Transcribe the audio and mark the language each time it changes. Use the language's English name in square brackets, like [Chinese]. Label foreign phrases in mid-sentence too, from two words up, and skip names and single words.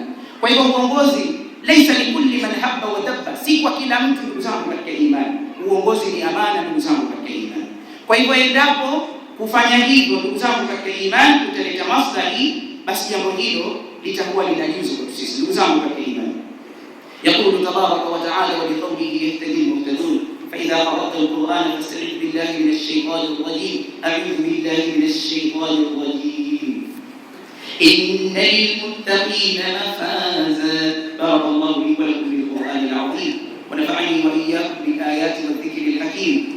[Swahili] Kwa hivyo uongozi [Arabic] ليس لكل من هب ودب, [Swahili] si kwa kila mtu, ndugu zangu katika imani. Uongozi ni amana, ndugu zangu katika imani. Kwa hivyo endapo kufanya hivyo, ndugu zangu katika imani, kutaleta maslahi, basi jambo hilo litakuwa linajuzu kwa sisi, ndugu zangu katika imani. [Arabic] يقول تبارك وتعالى ولقوله يهتدي المهتدون, فإذا قرأت القرآن فاستعذ بالله من الشيطان الرجيم. أعوذ بالله من الشيطان الرجيم. إن للمتقين مفازا. بارك الله لي ولكم بالقرآن العظيم ونفعني وإياكم بالآيات والذكر الحكيم.